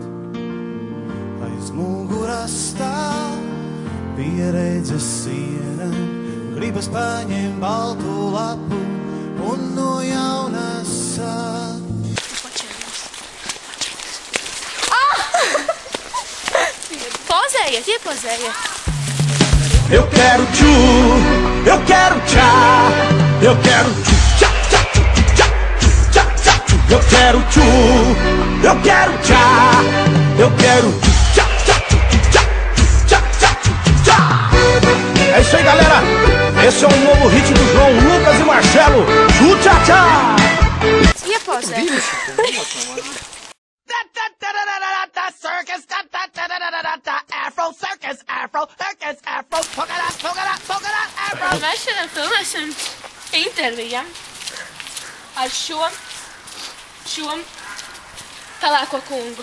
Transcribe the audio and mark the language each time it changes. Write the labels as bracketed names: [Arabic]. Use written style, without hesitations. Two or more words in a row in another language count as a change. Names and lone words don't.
[Latvian] Aiz muguras stāv pieredzes siena, gribas paņemt baltu lapu un no jauna sākt. Pozējiet, iepozējiet. [Portuguese] Eu quero tchu, eu quero tchá, eu quero tchu, tchá, tchá, tchá, tchá, tchá, eu quero tchu, eu quero tchá, eu quero tchá, tchá, tchá, tchá, tchá, tchá. É isso aí, galera. Esse é o novo hit do João Lucas e Marcelo. Tchu, tchá, tchá. [Latvian] Iepozējiet. [English] Circus, Afro circus, Afro circus, Afro polka dot, Afro. [Latvian] Mēs šodien filmēsim interviju ar šo pelēko kungu.